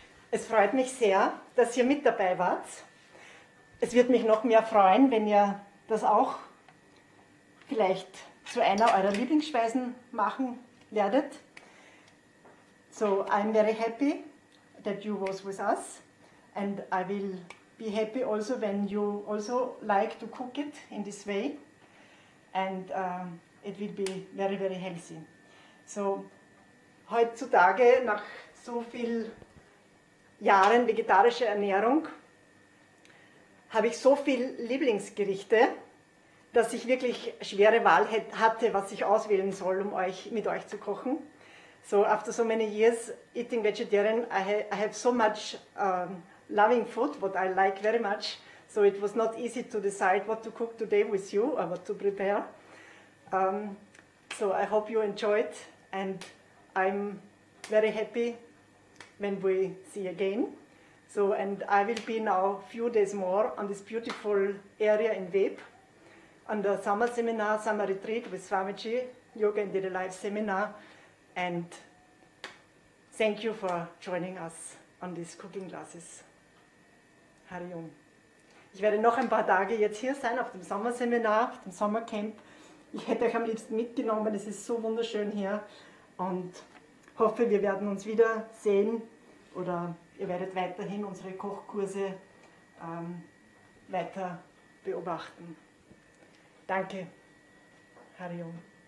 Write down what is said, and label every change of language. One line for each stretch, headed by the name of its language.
German: Es freut mich sehr, dass ihr mit dabei wart. Es wird mich noch mehr freuen, wenn ihr das auch vielleicht zu einer eurer Lieblingsspeisen machen werdet.
English: So, I'm very happy that you was with us. And I will be happy also when you also like to cook it in this way. And it will be very, very healthy.
German: So, heutzutage nach so vielen Jahren vegetarischer Ernährung habe ich so viele Lieblingsgerichte, dass ich wirklich schwere Wahl hatte, was ich auswählen soll, um euch mit euch zu kochen.
English: So, after so many years eating vegetarian, I have so much loving food, what I like very much. So it was not easy to decide what to cook today with you or what to prepare. So I hope you enjoyed and I'm very happy when we see again. So, and I will be now a few days more on this beautiful area in Web, on the summer seminar, summer retreat with Swamiji, Yoga and Daily Life seminar. And thank you for joining us on these cooking classes. Hari Om.
German: Ich werde noch ein paar Tage jetzt hier sein auf dem Sommerseminar, auf dem Sommercamp. Ich hätte euch am liebsten mitgenommen, es ist so wunderschön hier. Und hoffe, wir werden uns wieder sehen oder ihr werdet weiterhin unsere Kochkurse weiter beobachten. Danke, Hari Om.